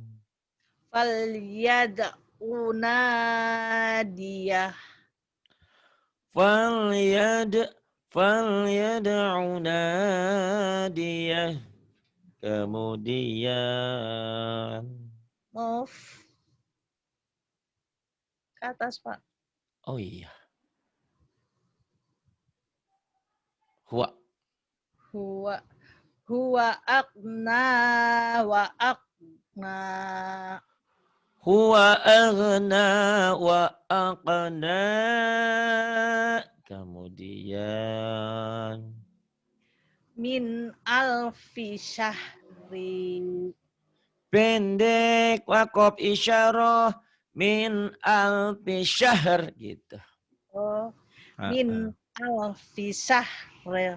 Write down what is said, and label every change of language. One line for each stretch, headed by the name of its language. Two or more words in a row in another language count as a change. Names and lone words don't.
Arabic: فليدع ناديه. فليدع ناديه.
Indonesian: Kemudian Move ke atas, Pak. oh iya.
Arabic: هو أقنى وأقنى. هو أغنى وأقنى.
Indonesian: Kemudian
Arabic: من ألف شهر.
Indonesian: pendek waqaf isyarah
Arabic: من ألف شهر
Indonesian: gitu.
Arabic: Oh, من ألف شهر.